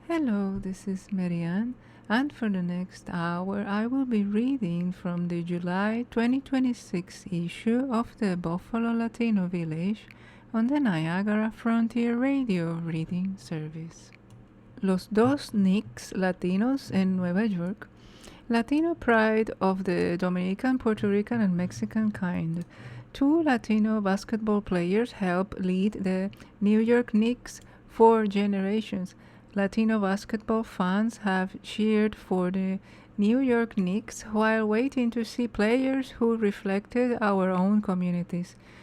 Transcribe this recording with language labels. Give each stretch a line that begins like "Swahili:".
English: Hello, this is Marianne, and for the next hour I will be reading from the July 2026 issue of the Buffalo Latino Village on the Niagara Frontier Radio Reading Service.
Spanish: Los dos Knicks Latinos en Nueva York.
English: Latino pride of the Dominican, Puerto Rican, and Mexican kind. Two Latino basketball players help lead the New York Knicks for generations. Latino basketball fans have cheered for the New York Knicks while waiting to see players who reflected our own communities.